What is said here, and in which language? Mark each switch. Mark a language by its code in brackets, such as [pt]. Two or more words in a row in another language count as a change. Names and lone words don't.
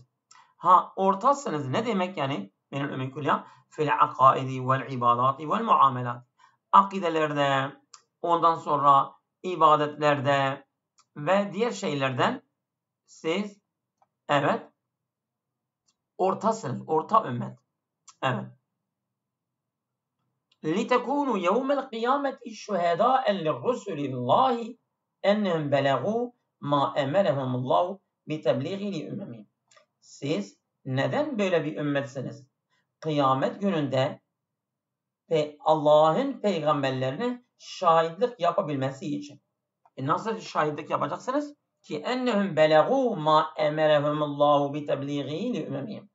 [tr] Ortasınız ne demek yani? Benim ümmet [ar] كلها في العقائد والعبادات والمعاملات. [tr] Akidelerde, ondan sonra ibadetlerde ve diğer şeylerden siz evet ortasınız. Orta ümmet. Evet. [ar] لِتَكُونُوا يَوْمَ الْقِيَامَةِ شُهَدَاءً لِلرُّسُلِ اللّٰهِ اَنَّهُمْ بَلَغُوا مَا اَمَرَهُمُ اللّٰهُ بِتَبْلِيغِ لِأُمَّمِهِمْ. [tr] Siz neden böyle bir ümmetsiniz? Kıyamet gününde ve Allah'ın peygamberlerine şahitlik yapabilmesi için. Nasıl şahitlik yapacaksınız? Ki [ar] أنهم بلغوا ما أمرهم الله بتبليغ لأممهم.